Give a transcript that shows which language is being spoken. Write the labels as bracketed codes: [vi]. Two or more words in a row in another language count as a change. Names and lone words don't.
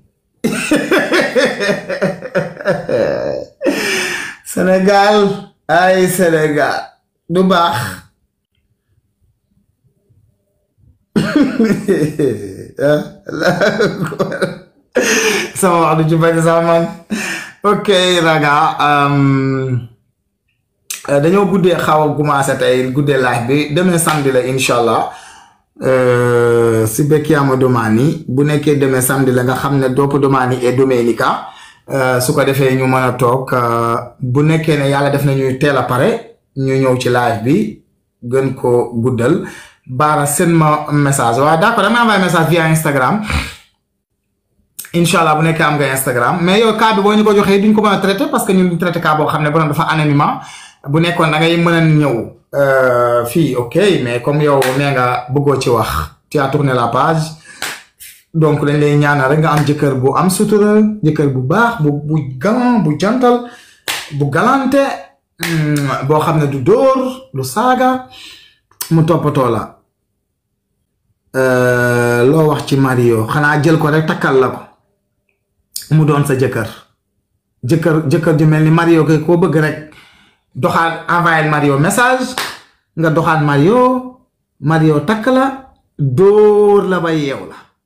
[wo] Sénégal ay Sénégal du baax sama wax du ci bañ sama man ok raga dañoo guddee xaw a commencé tey guddee live bi demee samedi la [ar] إن شاء الله [it] si becchiamo domani [wo] bu nekkee demee samedi la nga xam ne dopo domani et domenica su ko defee ñu mën a toog bu nekkee ne yàlla def nañuy teel a pare ñu ñëw ci live bi gën ko guddal baara seen ma message waaw d'accord dama envoyé message via Instagram [ar] إن شاء الله [wo] bu nekkee am nga Instagram mais yow cas bi boo ñu ko joxee duñ ko mën a traité [fr] parce que [wo] ñun duñ traité cas boo xam ne borom dafa anonymat bu nekkoon da ngay mën a ñëw fii ok [fr] mais comme [wo] yow nee nga bëggoo ci wax [fr] tu as tourné la page [wo] donc dañ lay ñaanal rek nga am jëkkër bu am sutura jëkkër bu baax bu galant bu jantal bu galante boo xam ne du dóor du saaga mu toppatoo la loo wax ci Mario xanaa jël ko rek takkal la ko mu doon sa jëkkër ju mel ni Mario ko koo bëgg rek doxaan envoyé Mario message nga doxaan Mario takk la dóor la ba yeew la